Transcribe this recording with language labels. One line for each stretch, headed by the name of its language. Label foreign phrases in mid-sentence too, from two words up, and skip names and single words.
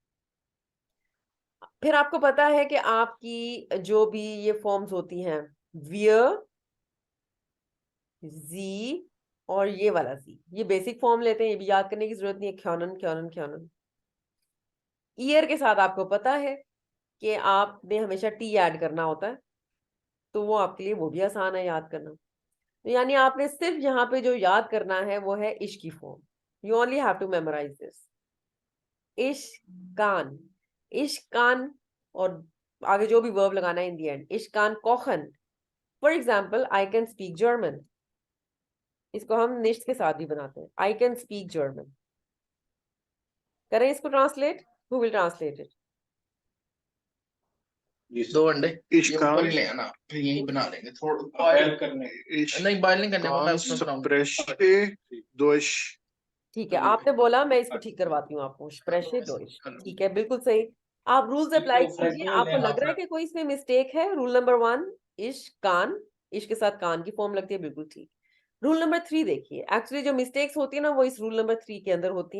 Hindi: फिर आपको पता है कि आपकी जो भी ये फॉर्म्स होती हैं वियर, जी और ये वाला जी, ये बेसिक फॉर्म लेते हैं. ये भी याद करने की जरूरत नहीं है.
German: क्योनन क्योनन क्योनन.
Hindi: ईयर के साथ आपको पता है कि आपने हमेशा टी ऐड करना होता है तो वो आपके लिए वो भी आसान है याद करना. तो यानी आपने सिर्फ यहाँ पे जो याद करना है वो है इश की फॉर्म.
English: You only have to memorize this.
German: Ich kann, ich kann
Hindi: और आगे जो भी वर्ब लगाना है
English: in the end.
German: Ich kann kochen.
English: For example I can speak German.
Hindi: इसको हम निश्च के साथ भी बनाते हैं.
English: I can speak German.
Hindi: करें इसको ट्रांसलेट.
English: Who will translate it.
Hindi: 2 अंडे इसका ऊपर ही ले आना, फिर यही बना लेंगे. थोड़ा बॉयल करने, नहीं बॉयल नहीं करने को, मैं उसमें बनाऊंगा.
German: Spreche durch.
Hindi: ठीक है. आपने बोला, मैं इसको ठीक करवाती हूँ आपको.
German: Spreche Deutsch.
Hindi: ठीक है. बिल्कुल सही. आप
English: rules apply
Hindi: कीजिए. आपको लग रहा है कि कोई इसमें मिस्टेक है.
English: Rule number 1
German: Ich kann
Hindi: इश के साथ कान की फॉर्म लगती है, बिल्कुल ठीक।
English: Rule number 3
Hindi: देखिए, एक्चुअली जो मिस्टेक्स होती है ना वो इस रूल नंबर 3 के अंदर होती हैं।